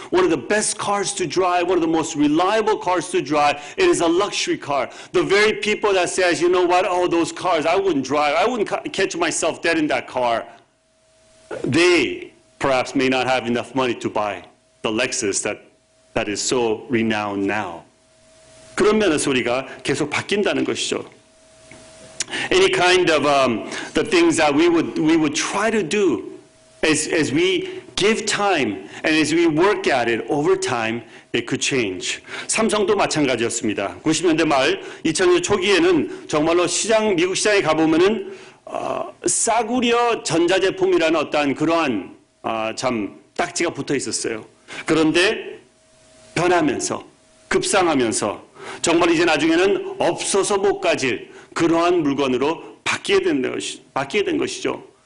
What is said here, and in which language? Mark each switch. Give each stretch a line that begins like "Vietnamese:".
English: One of the best cars to drive, one of the most reliable cars to drive. It is a luxury car. The very people that says, you know what, those cars, I wouldn't drive. I wouldn't catch myself dead in that car. They perhaps may not have enough money to buy the Lexus that is so renowned now.
Korean: 그런 면에서 우리가 계속 바뀐다는 것이죠.
English: Any kind of the things that we would try to do as we give time and as we work at it over time, it could change.
Korean: 삼성도 마찬가지였습니다. 90년대 말, 2000년 초기에는 정말로 미국 시장에 가보면은 싸구려 전자제품이라는 어떤 그러한 참 딱지가 붙어 있었어요. 그런데 변하면서 급상하면서 정말 이제 나중에는 없어서 못 가질 그러한 물건으로 바뀌게 된 것이죠.